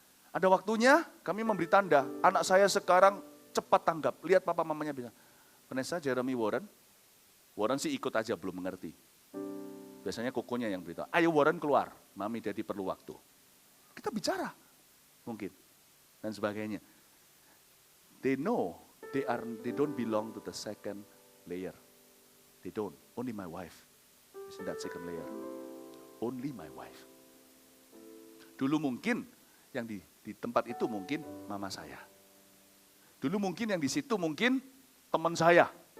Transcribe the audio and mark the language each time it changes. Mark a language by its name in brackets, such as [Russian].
[Indonesian] Ada waktunya kami memberi tanda, anak saya sekarang cepat tanggap. Lihat papa mamanya bilang, Vanessa, Jeremy, Warren sih ikut aja belum mengerti. Biasanya kokonya yang beritahu, ayo Warren keluar, mami daddy perlu waktu. Kita bicara, mungkin, dan sebagainya. [English] They know they don't belong to the second layer. They don't. Only my wife is in that second layer. Only my wife. [Indonesian] Dulu mungkin yang di tempat itu mungkin mama saya. Dulu mungkin yang di situ mungkin teman saya.